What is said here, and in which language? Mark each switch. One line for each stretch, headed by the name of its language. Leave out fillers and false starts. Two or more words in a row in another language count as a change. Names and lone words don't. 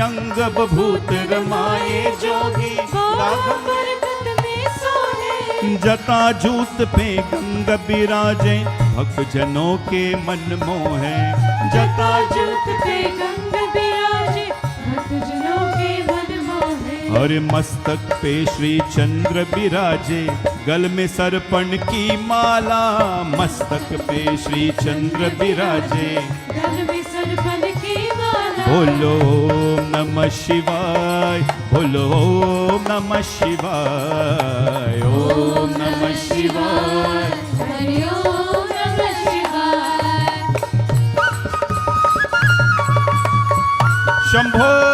Hindi: अंग बभूत रमाए जोगी, बांघम्बर कति में सो है. जटा जूत पे गंग बिराजे, भक्त जनों के मन मोहे. जटा जूत पे गंग बिराजे, भक्त जनों के मन मोहे. और मस्तक पे श्री चंद्र बिराजे, गल में सरपण की माला. मस्तक पे श्री चंद्र बिराजे, गल में सरपण की माला. बोलो
Sanskrit: ओम नमः शिवाय,
Hindi: बोलो
Sanskrit: ओम नमः शिवाय. ओम नमः शिवाय, हरि ओम नमः शिवाय. शंभो.